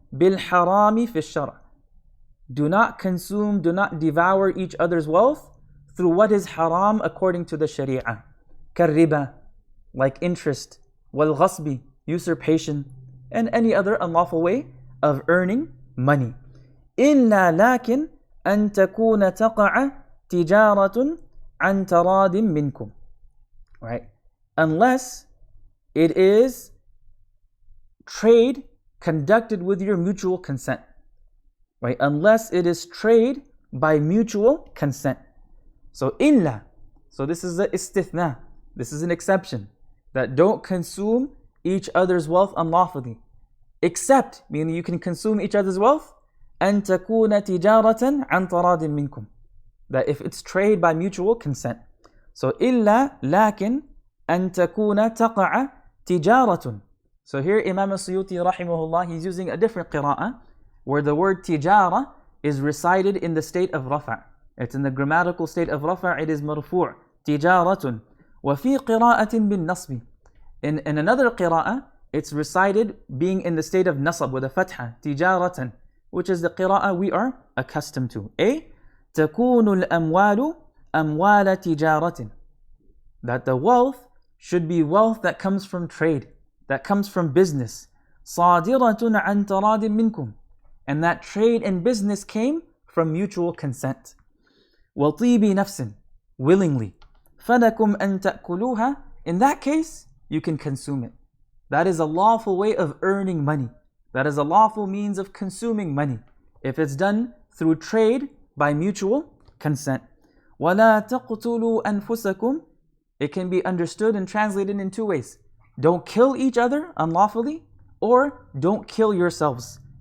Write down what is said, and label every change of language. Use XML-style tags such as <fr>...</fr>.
<ar>بالحرام في الشرع.</ar> <en>Do not consume, do not devour each other's wealth through what is haram according to the Sharia.</en> <ar>كالربا,</ar> <en>like interest,</en> <ar>والغصب,</ar> <en>usurpation, and any other unlawful way of earning money.</en> <ar>إلا لكن أن تكون تقع تجارة عن تراض منكم.</ar> <en>Right? Unless it is trade conducted with your mutual consent. Right? Unless it is trade by mutual consent. So إلا. So this is the istithna. This is an exception. That don't consume each other's wealth unlawfully. Except, meaning you can consume each other's wealth,</en> <ar>أن تكون تجارة عن تراض منكم.</ar> <en>That if it's trade by mutual consent. So</en> <ar>إلا لكن أن تكون تقع تجارة.</ar> <en>So here Imam al-Suyuti rahimahullah, he's using a different qira'ah, where the word tijara is recited in the state of rafa'. It's in the grammatical state of rafa', it is marfu', tijaratun.</en> <ar>وفي قراءة بالنصب.</ar> <en>In another qira'ah, it's recited being in the state of nasab with a fatha, tijaratan, which is the qira'ah we are accustomed to.</en> <ar>تكون الأموال أموال تجارة.</ar> <en>That the wealth should be wealth that comes from trade, that comes from business.</en> <ar>صادرة عن تراض منكم.</ar> <en>And that trade and business came from mutual consent.</en> <ar>وطيب نفس,</ar> <en>willingly.</en> <ar>فلكم أن تأكلوها.</ar> <en>In that case, you can consume it. That is a lawful way of earning money. That is a lawful means of consuming money. If it's done through trade by mutual consent.</en> <ar>وَلَا تَقْتُلُوا أَنفُسَكُمْ.</ar> <en>It can be understood and translated in two ways. Don't kill each other unlawfully, or don't kill yourselves.</en>